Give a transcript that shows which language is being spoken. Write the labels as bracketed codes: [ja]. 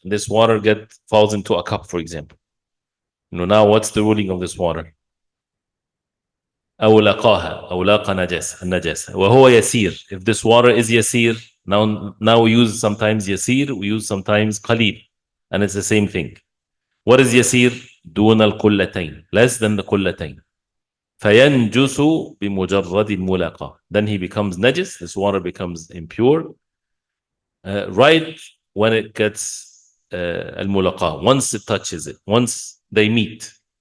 [en] This water falls into a cup, for example. Now what's the ruling of this water? [ar] أو لاقى النجاسة وهو يسير. [en] If this water is yasir, now we use sometimes yasir, we use sometimes qalil, and it's the same thing. What is yasir? [ar] دون القلتين, [en] less than the قلتين. [ar] فينجس بمجرد الملاقاة. [en] Then he becomes najis, this water becomes impure, right when it gets al-mulaqah, once it touches it, once they meet.